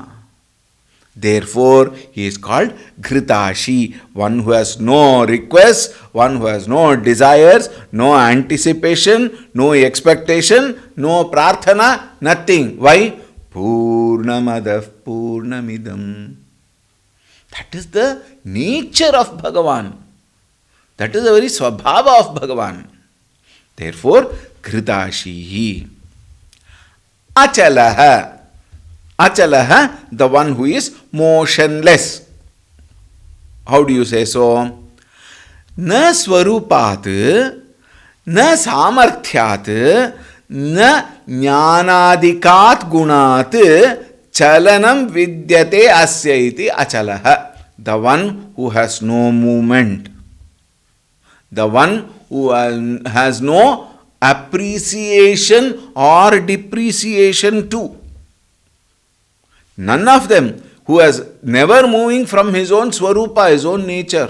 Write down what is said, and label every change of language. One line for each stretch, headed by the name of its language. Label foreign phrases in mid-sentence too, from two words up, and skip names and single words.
English: Therefore, he is called Ghritashi, one who has no requests, one who has no desires, no anticipation, no expectation, no prarthana, nothing. Why?
Sanskrit: पूर्णमदः पूर्णमिदम्.
English: That is the nature of Bhagavan. That is the very swabhava of Bhagavan. Therefore, Ghritashi. Achalaha. Achalaha, the one who is motionless. How do you say so?
Sanskrit: न स्वरूपात्, न सामर्थ्यात्, न ज्ञानादिकात् गुणात्, चलनम् विद्यते अस्य इति अचलः.
English: The one who has no movement. The one who has no appreciation or depreciation too. None of them, who has never moving from his own swarupa, his own nature.